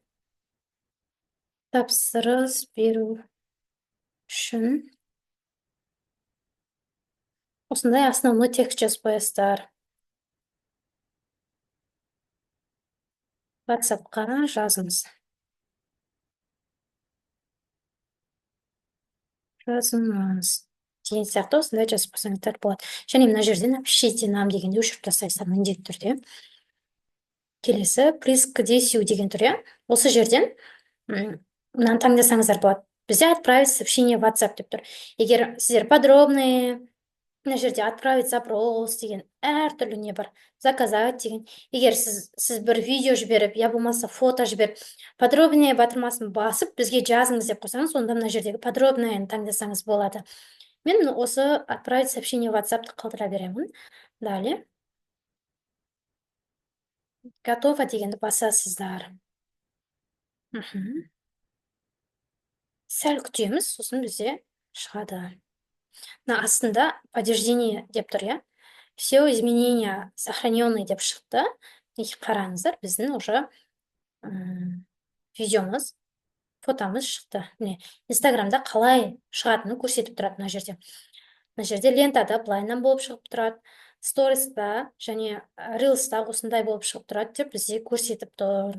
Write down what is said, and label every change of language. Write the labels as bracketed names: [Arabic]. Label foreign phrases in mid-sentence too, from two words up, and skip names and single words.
[Kazakh] Тапсырыс беру үшін осындай [Russian] основной текст [Kazakh] жазып қоясыздар. WhatsApp-қа жазыңыз. Деген сияқты осындай жазып қойсаңыздар болады. Және мына жерден [Russian] напишите нам [Kazakh] дегенде өшіріп тастайсыздар міндетті түрде. Келесі [Russian] приз к действию [Kazakh] деген тұр, иә. Осы жерден мынаны таңдасаңыздар болады. Бізде [Russian] отправить сообщение в WhatsApp [Kazakh] деп тұр. Егер сіздер подробные, мына жерде [Russian] отправить запрос [Kazakh] деген әртүрлі не бар, заказать деген. Егер сіз бір видео жіберіп, я болмаса фото жіберіп, подробнее батырмасын басып, бізге жазыңыз деп қойсаңыз, онда мына жердегі подробныйын таңдасаңыз болады. Мен осы [Russian] отправить сообщение в WhatsApp- [Kazakh] ты қалдыра беремін. Далее. Готово дегенді басасыздар. Сәл күтеміз, сосын бізде шығады. Астында подтверждение деп тұр, иә? [Russian] Все изменения сохраненные [Kazakh] деп шықты. Қараңыздар, біздің уже видеомыз, фотомыз шықты. Міне, Инстаграмда қалай шығатынын көрсетіп тұрады мына жерде. Мына жерде лентада былайынан болып шығып тұрады, сториста және рилста осындай болып шығып тұрады деп бізде көрсетіп тұр.